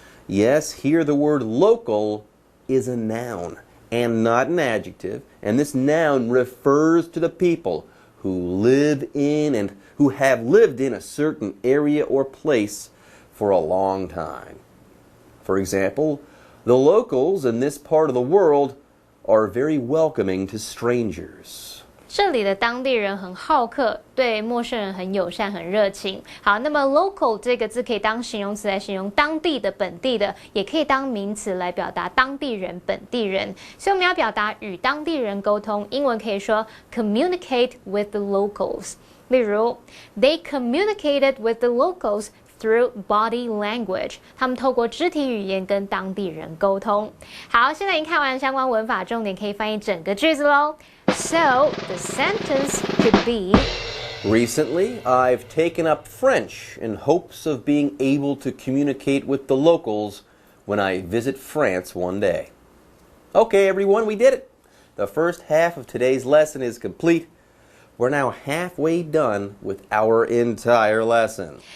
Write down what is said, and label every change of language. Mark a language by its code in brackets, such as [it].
[en] Yes, here the word local is a noun and not an adjective, and this noun refers to the people who live in and who have lived in a certain area or place for a long time. For example, the locals in this part of the world are very welcoming to strangers. [zh] 这里的当地人很好客，对陌生人很友善、很热情。好，那么 local 这个字可以当形容词来形容当地的、本地的，也可以当名词来表达当地人、本地人。所以我们要表达与当地人沟通，英文可以说 communicate with the locals。例如 ， They communicated with the locals.Through body language，他们透过肢体语言跟当地人沟通。好，现在已经看完相关文法重点，可以翻译整个句子喽。 [en] So the sentence could be: Recently, I've taken up French in hopes of being able to communicate with the locals when I visit France one day. Okay, everyone, we did it. The first half of today's lesson is complete.We're now halfway done with our entire lesson.